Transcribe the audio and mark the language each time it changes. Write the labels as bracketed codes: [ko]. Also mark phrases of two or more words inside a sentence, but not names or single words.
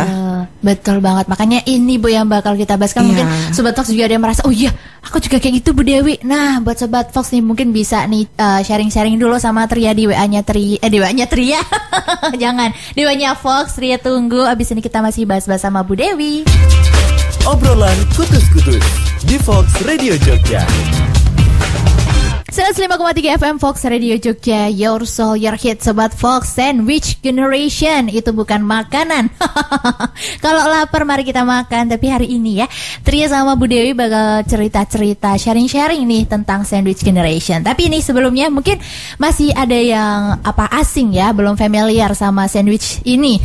[id] Betul banget. Makanya ini Bu yang bakal kita bahas kan. Mungkin Sobat Fox juga ada yang merasa, oh iya aku juga kayak gitu Bu Dewi. Nah buat Sobat Fox nih mungkin bisa nih sharing-sharing dulu sama Tria di WA-nya Tria. Jangan, di WA-nya Fox. Tria tunggu. Abis ini kita masih bahas-bahas sama Bu Dewi. Obrolan kutus-kutus di Fox Radio Jogja. 105,3 FM Fox Radio Jogja, [en] your soul, your hit. [id] Sobat Fox, [en] sandwich generation [id] itu bukan makanan. Kalau lapar mari kita makan. Tapi hari ini ya Tria sama Bu Dewi bakal cerita-cerita, sharing-sharing nih tentang [en] sandwich generation. [id] Tapi ini sebelumnya mungkin masih ada yang asing ya, belum familiar sama sandwich ini.